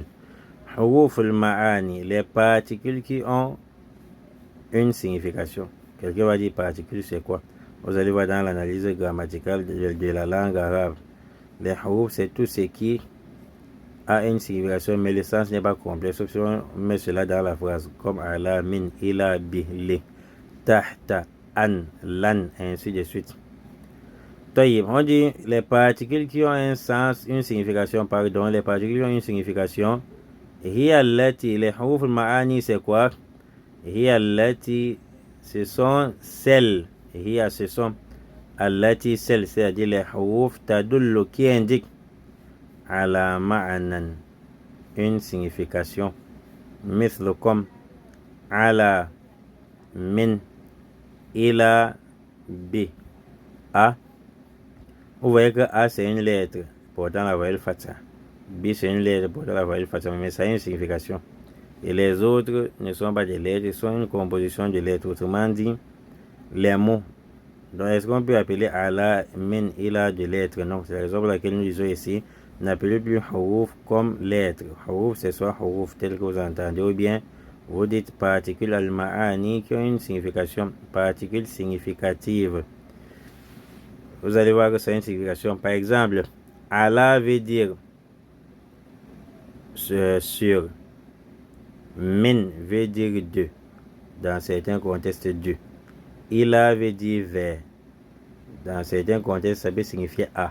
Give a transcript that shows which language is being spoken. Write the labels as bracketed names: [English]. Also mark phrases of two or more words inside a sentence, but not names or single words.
[Arabic] حروف المعاني, [French] les particules qui ont une signification. Quelqu'un va dire particules, c'est quoi? Vous allez voir dans l'analyse grammaticale de la langue arabe. Les huruf, c'est tout ce qui a une signification, mais le sens n'est pas complet, sauf si on met cela dans la phrase, comme [Arabic] على، من، إلى، ب، ل. تحت، أن، لن, [French] ainsi de suite. Taïb, on dit les particules qui ont un sens, une signification, pardon, les particules qui ont une signification. [Arabic] هي التي, [French] les [Arabic] حروف المعاني, [French] c'est quoi? [Arabic] هي التي, [French] ce sont celles. Hiya, ce sont allati, celles, c'est-à-dire les [Arabic] حروف تدل [French] qui indiquent [Arabic] على معنى, [French] une signification. Mithlu comme [Arabic] على، من، إلى, [French] b, a. Vous voyez que a c'est une lettre portant la voyelle fatha, b c'est une lettre portant la voyelle fatha, mais ça a une signification. Et les autres ne sont pas des lettres, ils sont une composition de lettres. Autrement dit, les mots. Donc est-ce qu'on peut appeler [Arabic] على، من، إلى [French] de lettres? Non, c'est la raison pour laquelle nous disons ici, n'appelez plus huruf comme lettres. Huruf c'est soit huruf tel que vous entendez, ou bien vous dites particules al-ma'ani qui ont une signification, particules significatives. Vous allez voir que c'est une signification. Par exemple, Allah veut dire sur, min veut dire de, dans certains contextes de, ila veut dire vers, dans certains contextes ça peut signifier à.